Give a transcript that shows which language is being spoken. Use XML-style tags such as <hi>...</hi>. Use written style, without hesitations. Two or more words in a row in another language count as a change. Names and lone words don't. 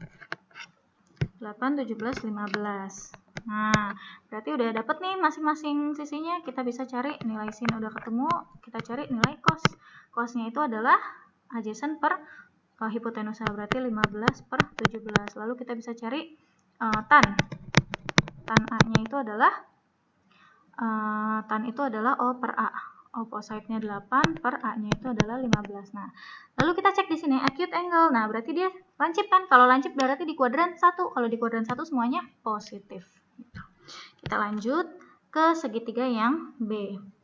<id>8, 17, 15. Nah, berarti udah dapet nih masing-masing sisinya. Kita bisa cari nilai sin udah ketemu. Kita cari nilai cos. Cosnya itu adalah adjacent per hipotenusa. Berarti 15/17. Lalu kita bisa cari tan. Tan A-nya itu adalah O per A. Opposite-nya 8 per A-nya itu adalah 15. Nah, lalu kita cek di sini</id> <en>acute angle.</en> <id>Nah, berarti dia lancip kan? Kalau lancip berarti di kuadran 1. Kalau di kuadran 1 semuanya positif. Kita lanjut ke segitiga yang B.</id>